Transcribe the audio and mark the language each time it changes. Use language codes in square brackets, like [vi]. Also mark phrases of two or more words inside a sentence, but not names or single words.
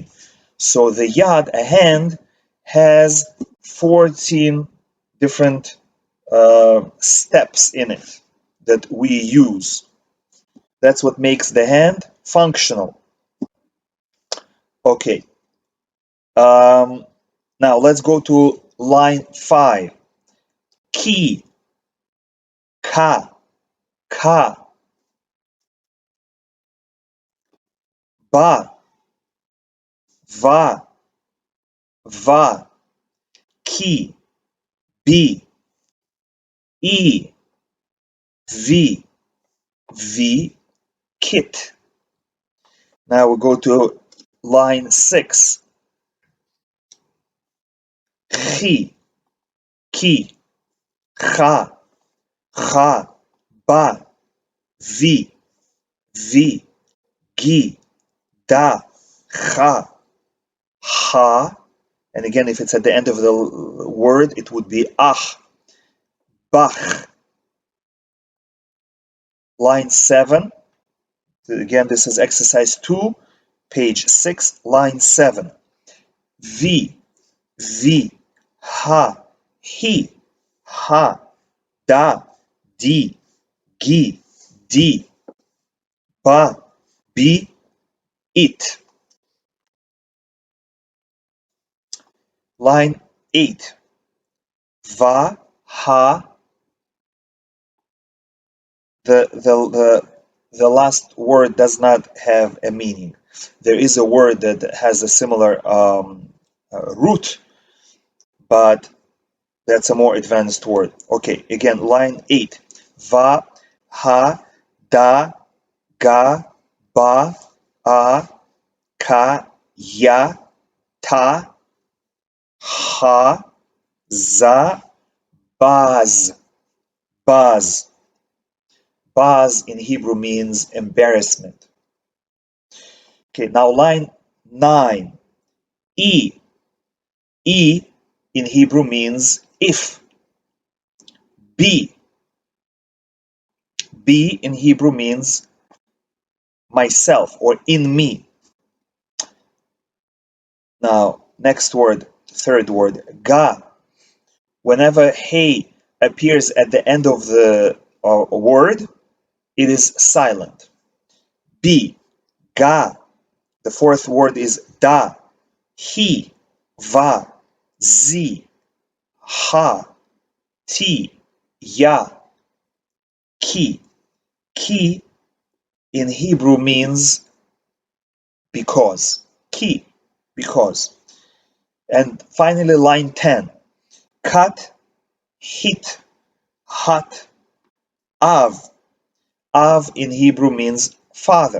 [en] So the yad, a hand, has 14 different steps in it that we use. That's what makes the hand functional. Okay. Now let's go to line 5. [he] Ki, ka, ka, ba, va, va, ki, bi, e, v, v, kit. [en] Now we go to line 6. [he] Chi, ki, cha, cha, ba, vi, vi, gi, da, cha, ha. [en] And again, if it's at the end of the word, it would be [he] ach, bach. [en] Line 7. Again, this is exercise 2, page 6, line 7. [he] Vi, vi, ha, hi, ha, da, di, gi, di, ba, bi, it. [en] Line 8. [he] Va, ha. [en] The last word does not have a meaning. There is a word that has a similar root, but that's a more advanced word. Okay, again, line 8. [he] Va, ha, da, ga, ba, a, ka, ya, ta, ha, za, baz. Baz. [en] Baz in Hebrew means embarrassment. Okay, now line 9. E. E in Hebrew means if. [he] B. [en] B in Hebrew means myself or in me. Now, next word, third word, ga. Whenever hey appears at the end of the word, it is silent. [he] B, ga. [en] The fourth word is da. [he] He, va, zi, ha, ti, ya, ki. [en] Ki in Hebrew means because. Ki, because. And finally, line 10. [he] Kat, hit, hat, av. [en] Av in Hebrew means father.